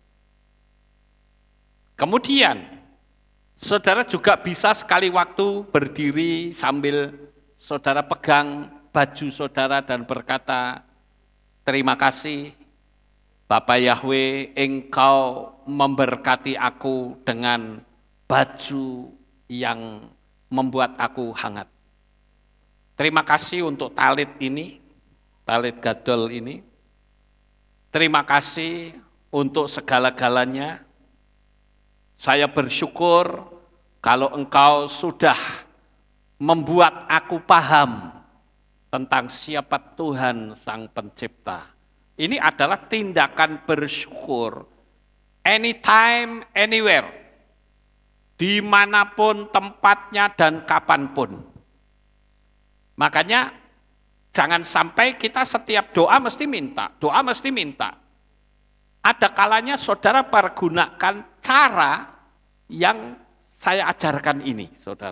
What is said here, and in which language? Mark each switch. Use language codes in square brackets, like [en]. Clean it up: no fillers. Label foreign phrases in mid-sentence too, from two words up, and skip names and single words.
[id] Kemudian, saudara juga bisa sekali waktu berdiri sambil saudara pegang baju saudara dan berkata, terima kasih Bapak Yahweh, engkau memberkati aku dengan baju yang membuat aku hangat. Terima kasih untuk talit ini, [he] טלית גדול [id] ini. Terima kasih untuk segala-galanya. Saya bersyukur kalau engkau sudah membuat aku paham tentang siapa Tuhan Sang Pencipta. Ini adalah tindakan bersyukur. [en] Anytime, anywhere. [id] Dimanapun tempatnya dan kapanpun. Makanya jangan sampai kita setiap doa mesti minta. Ada kalanya saudara pergunakan cara yang saya ajarkan ini, saudara.